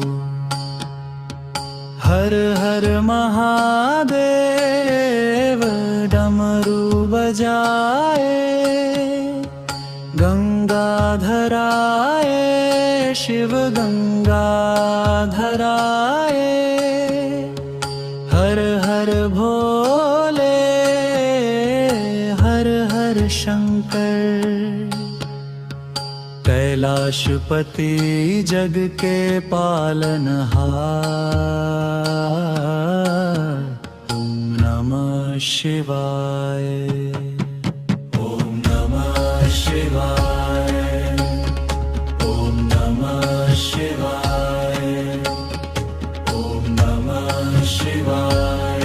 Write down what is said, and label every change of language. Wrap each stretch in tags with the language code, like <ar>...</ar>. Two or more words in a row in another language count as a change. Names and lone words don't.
<hi>हर हर महादेव डमरू बजाए गंगाधराय शिव गंगाधराय हर हर भोले हर हर शंकर। कैलाशपति जग के पालनहार</hi> <sa>ओम नमः शिवाय। ओम नमः शिवाय। ओम नमः शिवाय। ओम नमः शिवाय।</sa>